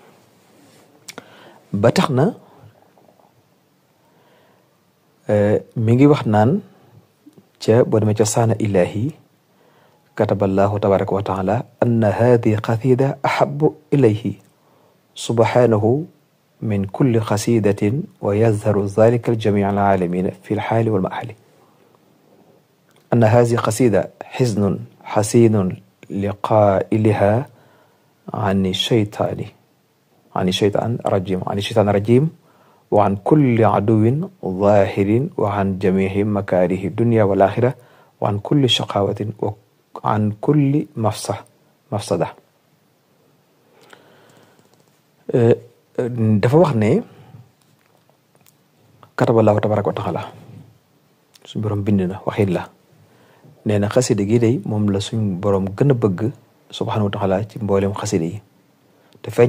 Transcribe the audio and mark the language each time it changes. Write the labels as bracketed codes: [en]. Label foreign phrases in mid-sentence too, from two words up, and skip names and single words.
[wo] ba tax na mi ngi wax naan ca boo demee ca saana [ar] إلهي كتب الله تبارك وتعالى أن هذه قصيدة أحب إليه سبحانه من كل قصيدة ويظهر ذلك الجامع العالمين في الحال والمال أن هذه قصيدة حزن حسين لقائلها عن الشيطان رجيم وعن كل عدو ظاهر وعن جميع مكاره الدنيا والآخرة وعن كل شقاوة وعن كل مفسدة [wo] dafa wax ne [ar] كتب الله تبارك وتعالى [wo] suñu borom bind na waxin la nee na xasida gi day moom la suñ borom gën a bëgg [ar] سبحانه وتعالى [wo] ci mboolem xasida yi te feeñal